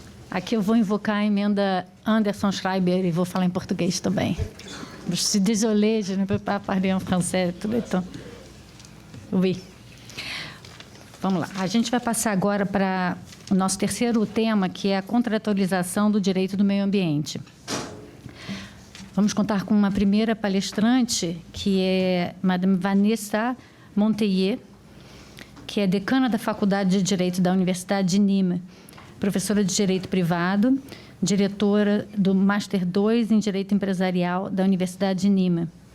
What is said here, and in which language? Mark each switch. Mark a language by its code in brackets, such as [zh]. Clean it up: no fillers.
[pt] Aqui eu vou invocar a emenda Anderson Schreiber e vou falar em português também. [fr] Je suis désolée, je ne peux pas parler en français tout le temps. Oui. [pt] Vamos lá. A gente vai passar agora para o nosso terceiro tema, que é a contratualização do direito do meio ambiente. Vamos contar com uma primeira palestrante, que é Madame Vanessa Monteiller, que é decana da Faculdade de Direito da Universidade de Nîmes, professora de Direito Privado, diretora do Master 2 em Direito Empresarial da Universidade de Nîmes.